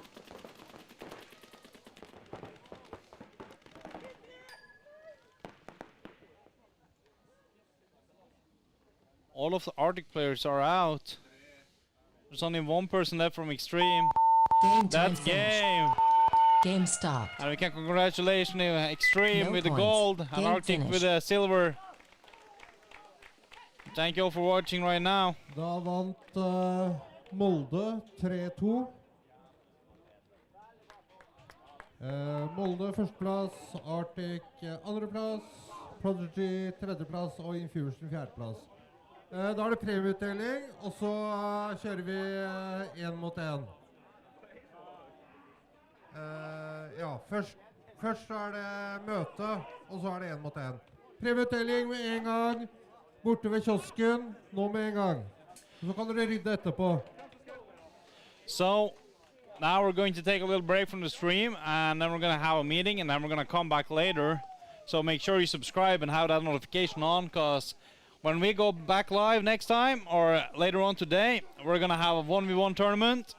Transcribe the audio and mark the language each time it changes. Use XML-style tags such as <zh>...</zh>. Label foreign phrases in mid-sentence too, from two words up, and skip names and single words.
<en>All of the Arctic players are out. There's only one person left from Extreme. Game time That's finished. game. Game stopped. And we can congratulate Extreme No with the points. gold and Game Arctic finished. with the silver. Thank you all for watching right now.</en> <no>Da vant Molde 3-2. Molde førsteplass, Arctic andreplass, Prodigy tredjeplass og Infusion fjerdeplass. Da er det premieutdeling, og så kjører vi 1 mot 1. Ja, først så er det møte, og så er det 1 mot 1. Premieutdeling med en gang, borte ved kiosken, nå med en gang. Så kan dere rydde etterpå.</no> <en>So now we're going to take a little break from the stream, and then we're going to have a meeting, and then we're going to come back later. So make sure you subscribe and have that notification on, because when we go back live next time or later on today, we're going to have a 1v1 tournament.</en>